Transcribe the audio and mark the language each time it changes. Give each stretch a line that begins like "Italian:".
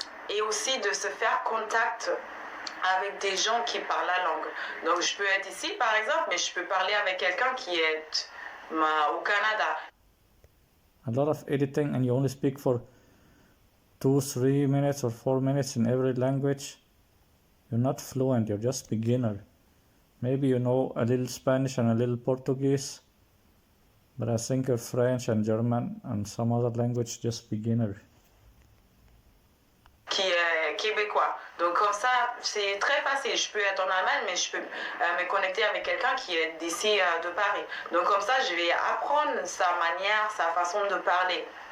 French: Et aussi de se faire contact avec des gens qui parlent la langue. Donc je peux être ici par exemple, mais je peux parler avec quelqu'un qui est au Canada.
English: A lot of editing, and you only speak for 2, 3 minutes or 4 minutes in every language. You're not fluent, you're just beginner. Maybe you know a little Spanish and a little Portuguese, but I think you're French and German and some other language just beginner.
French: Qui est québécois. Donc comme ça, c'est très facile. Je peux être en Allemagne, mais je peux me connecter avec quelqu'un qui est d'ici de Paris. Donc comme ça, je vais apprendre sa manière, sa façon de parler.